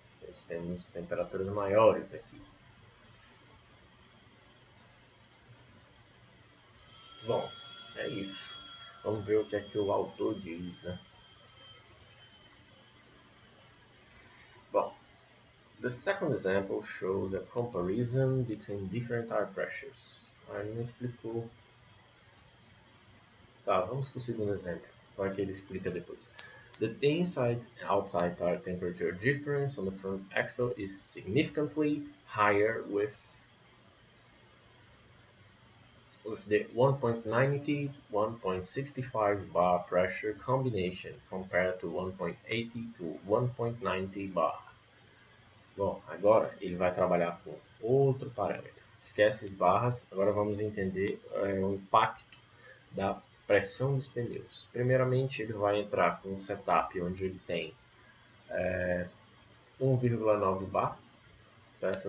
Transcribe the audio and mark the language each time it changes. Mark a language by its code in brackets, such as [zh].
[pt] Nós temos temperaturas maiores aqui. Bom, é isso. Vamos ver o que é que o autor diz, né? [en] Bom, the second example shows a comparison between different air pressures. [pt] Aí não explicou. Tá, vamos para o segundo exemplo. Vai que ele explica depois. [en] The inside and outside tire temperature difference on the front axle is significantly higher with the 1.90 1.65 bar pressure combination compared to 1.80 to 1.90 bar. [pt] Bom, agora ele vai trabalhar com outro parâmetro. Esquece as barras, agora vamos entender o impacto da pressão dos pneus. Primeiramente, ele vai entrar com um setup onde ele tem 1,9 bar, certo?